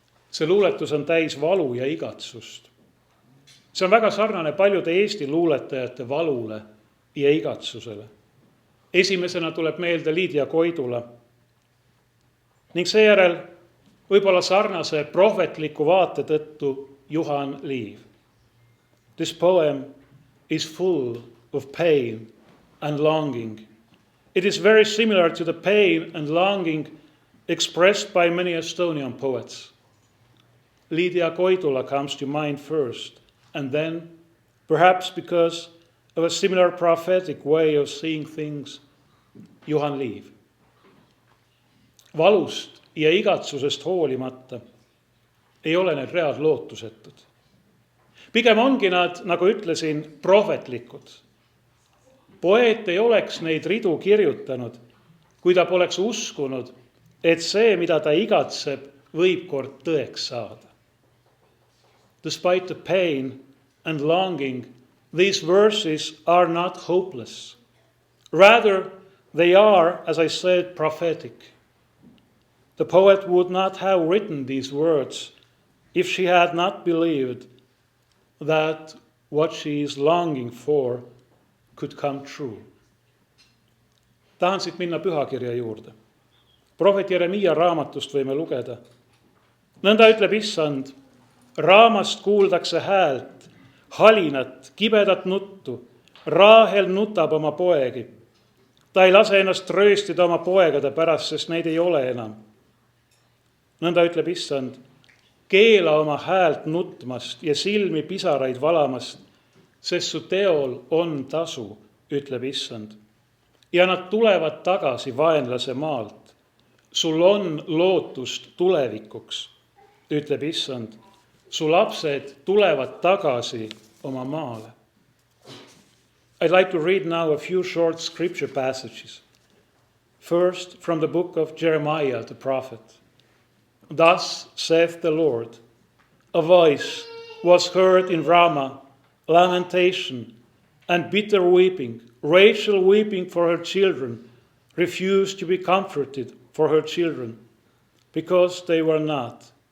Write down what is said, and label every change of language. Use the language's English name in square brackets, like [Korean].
[Estonian] See luuletus on täis valu ja igatsust. See on väga sarnane paljude Eesti luuletajate valule ja igatsusele. Esimesena tuleb meelde Liidia Koidula ning seejärel võib-olla sarnase prohvetliku vaate tõttu Juhan Liiv. [English] This poem is full of pain and longing. It is very similar to the pain and longing expressed by many Estonian poets. Liidia Koidula comes to mind first, and then, perhaps because of a similar prophetic way of seeing things, Juhan Liiv. [Estonian] Valust ja igatsusest hoolimata ei ole need read lootusetud. Pigem ongi nad, nagu ütlesin, prohvetlikud. Poeet ei oleks neid ridu kirjutanud, kui ta poleks uskunud, et see, mida ta igatseb, võib kord tõeks saada. [English] Despite the pain and longing, these verses are not hopeless. Rather, they are, as I said, prophetic. The poet would not have written these words if she had not believed that what she is longing for could come true. [Estonian] Tahan siit minna pühakirja juurde. Prohvet Jeremiia raamatust võime lugeda. nõnda ütleb Issand, raamast kuuldakse häält, halinat, kibedat nuttu, Raahel nutab oma poegi. Ta ei lase ennast rööstida oma poegade pärast, sest neid ei ole enam. nõnda ütleb Issand, keela oma häält nutmast ja silmi pisaraid valamast, sest su teol on tasu, ütleb Issand. Ja nad tulevad tagasi vaenlase maalt. Sul on lootust tulevikuks, ütleb Issand. Su lapsed tulevad tagasi oma maale. [English] I'd like to read now a few short scripture passages. First, from the book of Jeremiah the prophet. Thus saith the Lord, a voice was heard in Ramah, lamentation and bitter weeping, Rachel weeping for her children, refused to be comforted for her children, because they were not.